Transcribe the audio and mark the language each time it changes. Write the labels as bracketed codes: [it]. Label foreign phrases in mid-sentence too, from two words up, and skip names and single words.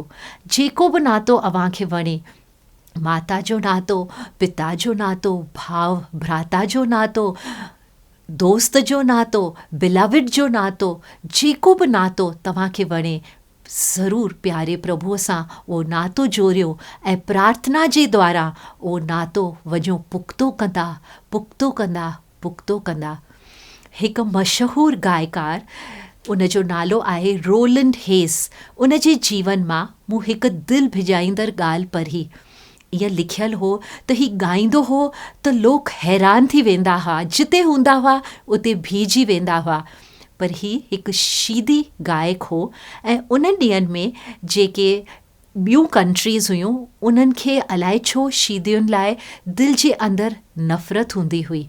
[sd] जेको बि नातो अव्हांखे वणे, माता जो नातो, पिता जो नातो, भाउ भ्राता जो नातो, दोस्त जो नातो, बिलाविड जो नातो, जेको बि नातो तव्हांखे वणे, ज़रूरु प्यारे प्रभुअ सां उहो नातो जोड़ियो ऐं प्रार्थना जे द्वारा उहो नातो वञो पुख़्तो कंदा। हिकु मशहूरु गायकार, उन जो नालो आहे रोलैंड हेस। उन जे जीवन मां मूं हिकु दिलि भिजाईंदड़ ॻाल्हि पढ़ी। ईअं लिखियलु हो त ही ॻाईंदो हो त लोग हैरान थी वेंदा हुआ, जिते हूंदा हुआ उते बीहजी वेंदा हुआ। पर ही हिकु शीदी गायक हो ऐं उन ॾींहंनि में जेके ॿियूं कंट्रीज़ हुयूं उन्हनि खे अलाए छो शीदियुनि लाइ दिलि जे अंदरि नफ़रत हूंदी हुई।